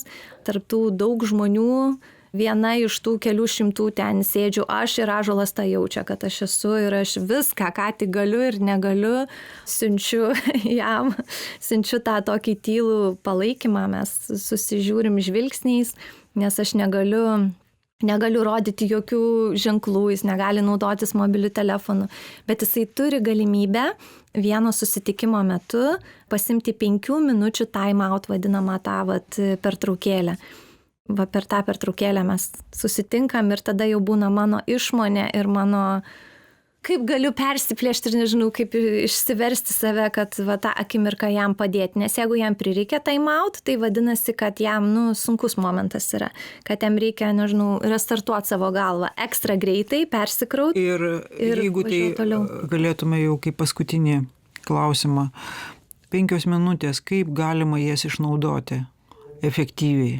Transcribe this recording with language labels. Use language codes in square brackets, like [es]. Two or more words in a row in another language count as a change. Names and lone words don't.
[lt] Tarp tų daug žmonių, viena iš tų kelių šimtų ten sėdžiu aš ir ąžuolas tą jaučia, kad aš esu ir aš viską, ką tik galiu ir negaliu, siunčiu jam, siunčiu tą tokį tylų palaikymą, mes susižiūrim žvilgsniais, nes aš negaliu rodyti jokių ženklų, jis negali naudotis mobiliu telefonu, bet jisai turi galimybę vieno susitikimo metu pasimti 5 minučių [en] time out [lt] vadinamą tą pertraukėlę. Per tą pertraukėlę mes susitinkam ir tada jau būna mano išmonė ir mano, kaip galiu persiplėšti ir nežinau, kaip išsiversti save, kad tą akimirką jam padėti. Nes jeigu jam prireikia [en] time out, [lt] tai vadinasi, kad jam sunkus momentas yra. Kad jam reikia, nežinau, restartuoti savo galvą ekstra greitai, persikraut. Ir jeigu tai toliau. Galėtume jau kaip paskutinį klausimą. 5 minutės, kaip galima jas išnaudoti efektyviai?